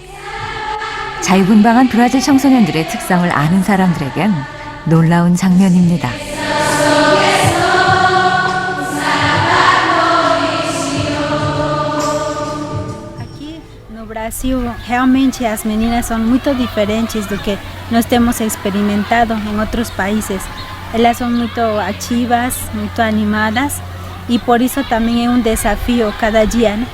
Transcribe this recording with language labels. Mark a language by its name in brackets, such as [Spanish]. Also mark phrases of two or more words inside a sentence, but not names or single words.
[Korean] 자유분방한 브라질 청소년들의 특성을 아는 사람들에겐 놀라운 장면입니다. [Portuguese] No Brasil, realmente as meninas são muito diferentes do que nós temos experimentado em outros países. Elas são muito ativas, muito animadas e por isso também é desafio cada dia, né?